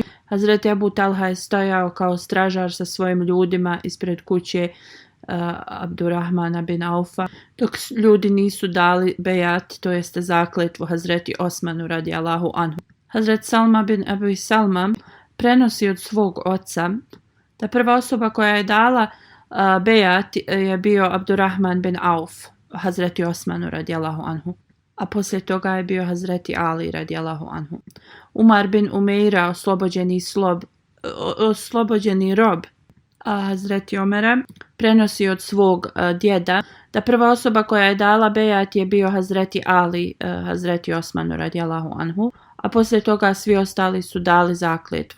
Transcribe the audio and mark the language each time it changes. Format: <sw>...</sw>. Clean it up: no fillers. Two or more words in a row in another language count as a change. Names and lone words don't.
<bs>Hazreti Abu Talha je stojao kao stražar sa svojim ljudima ispred kuće Abdurrahmana bin Aufa, dok ljudi nisu dali bejat, to jeste zakletvu Hazreti Osmanu</bs> <ar>رضي الله عنه.</ar> <bs>Hazret Salma bin Abi Salma prenosi od svog oca da prva osoba koja je dala bejat je bio Abdurrahman bin Auf, Hazreti Osmanu</bs> <ar>رضي الله عنه,</ar> <bs>a poslije toga je bio Hazreti Ali</bs> <ar>رضي الله عنه.</ar> <bs>Umar bin Umeira, oslobođeni rob Hazreti Omera, prenosi od svog djeda da prva osoba koja je dala bejat je bio Hazreti Ali, Hazreti Osmanu</bs> <ar>رضي الله عنه,</ar> <bs>a poslije toga svi ostali su dali zakletvu.</bs>